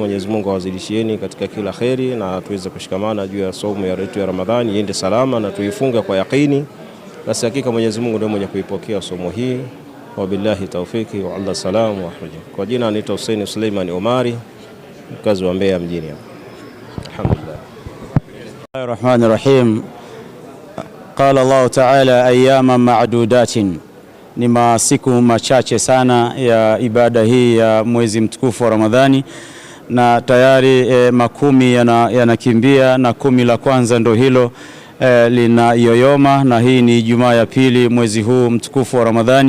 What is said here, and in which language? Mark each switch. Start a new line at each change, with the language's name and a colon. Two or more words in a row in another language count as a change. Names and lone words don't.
Swahili: Mwenyezi Mungu awazidishieni katika kila khairi na tuweze kushikamana juu ya somo yetu ya Ramadhani iende salama na tuifunge kwa yakini. Basi hakika Mwenyezi Mungu ndiye mwenye kuipokea somo hii.
Arabic: وبالله توفيقي والله سلام ورحمة الله.
Swahili: Kwa jina anaitwa Hussein Suleiman Omari, mkazi wa Mbeya mjini hapa. Alhamdulillah.
Arabic: بسم الله الرحيم. قال الله تعالى أياما معدودات,
Swahili: ni masiku machache sana ya ibada hii ya mwezi mtukufu wa Ramadhani, na tayari makumi yanakimbia na 10 la kwanza ndo hilo linayoyoma, na hii ni Ijumaa ya pili mwezi huu mtukufu wa Ramadhani.